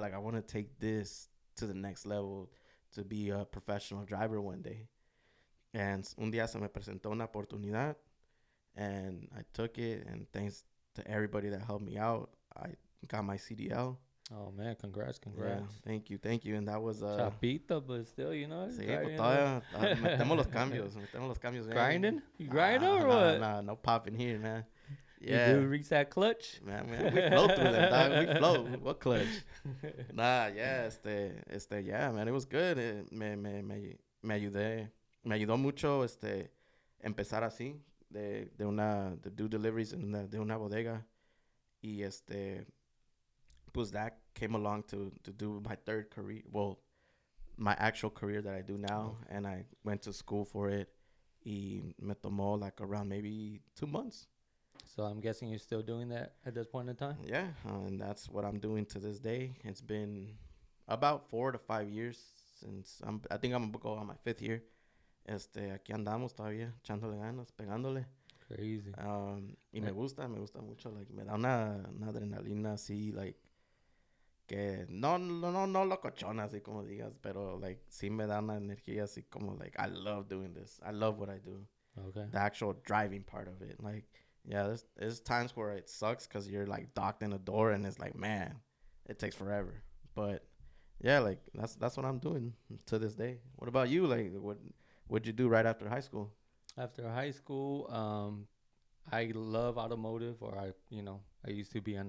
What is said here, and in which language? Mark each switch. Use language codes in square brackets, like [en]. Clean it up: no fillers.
[en] Like I want to take this to the next level to be a professional driver one day. And [es] un día se me presentó una oportunidad, [en] and I took it. And thanks to everybody that helped me out, I got my CDL. Oh man, congrats, Yeah, congrats. thank you. And that was Chapito, but still, [es] sí, [en] got, [es] pues todavía metemos los cambios, man. [en] grinding. You grinding or what? No popping here, man. You Yeah, do reach that clutch? man, we flow through them, dog. We flow. What clutch? Nah, yeah, yeah, man, it was good. [es] Me ayudé, me ayudó mucho, empezar así, de [en] do deliveries [es] de una bodega. [en] Y pues that came along to do my third career. Well, my actual career that I do now, Okay. and I went to school for it. [es] Y me tomó [en] like around maybe 2 months. So I'm guessing you're still doing that at this point in time? Yeah, and that's what I'm doing to this day. It's been about 4 to 5 years since I think I'm gonna go on my fifth year. [es] Aquí andamos todavía, echándole ganas, pegándole. [en] Crazy. [es] Y Eh, me gusta mucho. Like, me da una adrenalina así, like, que no locochona, así como digas, pero, like, sí me da una energía así como, like, [en] I love doing this. I love what I do. Okay. The actual driving part of it. Like, yeah, there's times where it sucks because you're, like, docked in a door and it's like, man, it takes forever. But, yeah, like, that's what I'm doing to this day. What about you? Like, what'd you do right after high school? After high school, I love automotive, or I used to be in